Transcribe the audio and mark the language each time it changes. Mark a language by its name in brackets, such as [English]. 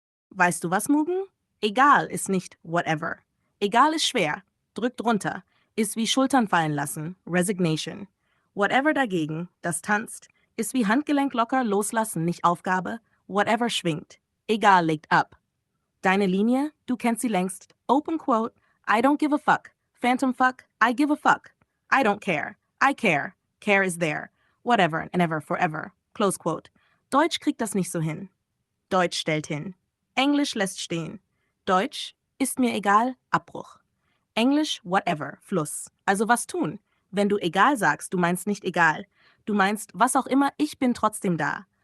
[German] Weißt du was, Mugen? Egal ist nicht whatever. Egal ist schwer. Drück drunter. Ist wie Schultern fallen lassen. Resignation. Whatever dagegen, das tanzt, ist wie Handgelenk locker loslassen, nicht Aufgabe. Whatever schwingt. Egal legt ab. Deine Linie, du kennst sie längst. [English] Open quote, I don't give a fuck. Phantom fuck, I give a fuck. I don't care. I care. Care is there. Whatever and ever forever. Close quote. [German] Deutsch kriegt das nicht so hin. Deutsch stellt hin. Englisch lässt stehen. Deutsch ist mir egal, Abbruch. Englisch, whatever, Fluss. Also was tun? Wenn du egal sagst, du meinst nicht egal. Du meinst, was auch immer, ich bin trotzdem da.